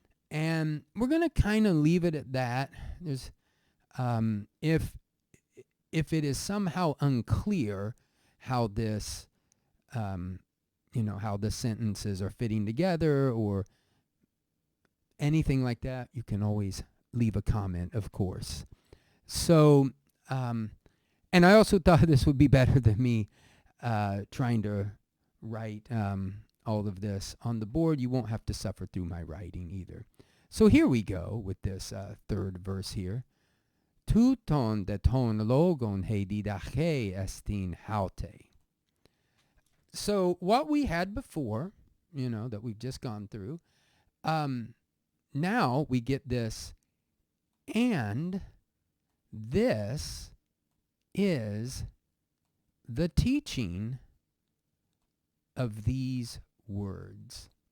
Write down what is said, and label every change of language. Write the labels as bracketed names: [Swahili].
[English] And we're going to kind of leave it at that. There's, if it is somehow unclear how this, how the sentences are fitting together or anything like that, you can always leave a comment, of course. So, and I also thought this would be better than me trying to write all of this on the board. You won't have to suffer through my writing either. So here we go with this third verse here. [Greek] Tούτων δε των λόγων Didache ἐστιν αὕτη. [English] So what we had before, that we've just gone through, now we get this, and this is the teaching of these words.